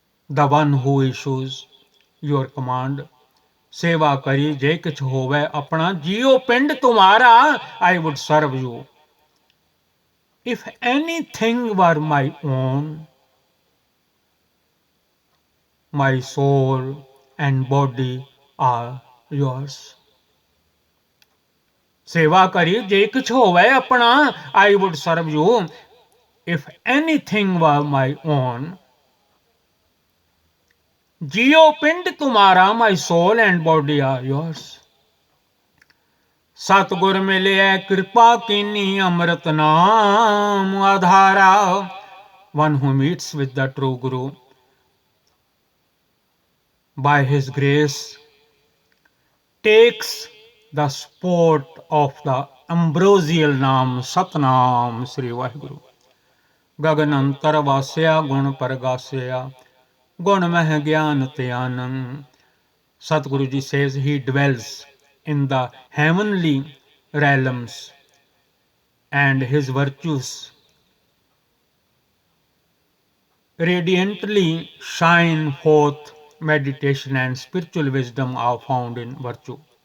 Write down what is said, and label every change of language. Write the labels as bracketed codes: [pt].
[en] The one who issues your command. [pa] सेवा करी जे किछ होवे अपना, जियो पिंड तुम्हारा, [en] I would serve you. If anything were my own, my soul and body are yours. [pa] सेवा करी जे किछ होवे अपना, [en] I would serve you. If anything were my own, [pa] जियो पिंड तुम्हारा, [en] my soul and body are yours. [pa] सतगुर मिले कृपा कीनी, अमृत नाम आधारा। [en] One who meets with the true Guru by his grace takes the sport of the ambrosial name Satnam Sri Vaheguru. [pa] गगन अंतर वास्या, गुण परगास्या, गुण मह ज्ञान त्यानम। [en] Satguru Ji says he dwells in the heavenly realms and his virtues radiantly shine forth. Meditation and spiritual wisdom are found in virtue.